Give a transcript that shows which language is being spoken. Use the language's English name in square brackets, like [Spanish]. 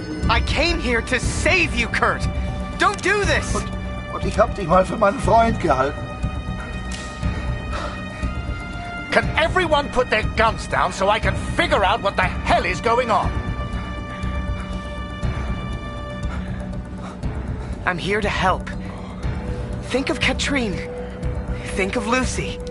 [English] I came here to save you, Kurt. Don't do this. [German] Und ich hab dich mal für meinen Freund gehalten. [English] Can everyone put their guns down so I can figure out what the hell is going on? I'm here to help. Think of Katrine. Think of Lucy.